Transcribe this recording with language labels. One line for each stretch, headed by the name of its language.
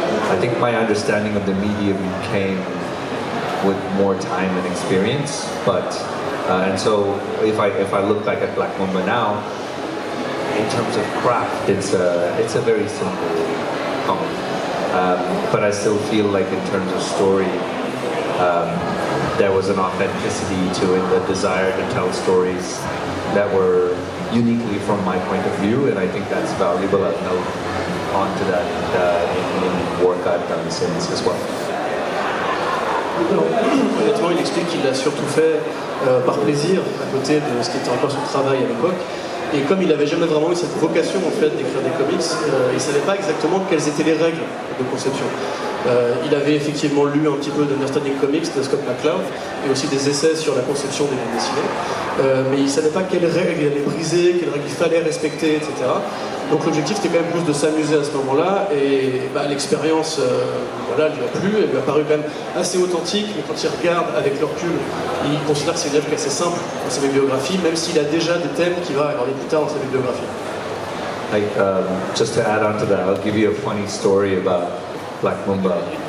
English: I think my understanding of the medium came with more time and experience, but and so if I look back at Black Mamba now, in terms of craft, it's a very simple comic, but I still feel like in terms of story, there was an authenticity to it, a desire to tell stories that were uniquely from my point of view, and I think that's valuable. I've held on to that in work I've done since as well.
French: Alors, honnêtement, il explique qu'il l'a surtout fait par plaisir, à côté de ce qui était encore son travail à l'époque. Et comme il n'avait jamais vraiment eu cette vocation en fait d'écrire des comics, il ne savait pas exactement quelles étaient les règles de conception. Il avait effectivement lu un petit peu d'Understanding Comics de Scott McCloud et aussi des essais sur la conception des bandes dessinées, mais il ne savait pas quelles règles il allait briser, quelles règles il fallait respecter, etc. Donc l'objectif c'était quand même plus de s'amuser à ce moment-là, et l'expérience voilà, lui a plu, elle lui a paru quand même assez authentique, mais quand il regarde avec le recul, il considère que c'est une œuvre assez simple dans sa bibliographie, même s'il a déjà des thèmes qu'il va aborder plus tard dans sa bibliographie.
English: Just to add on to that, I'll give you a funny story about Black Mamba.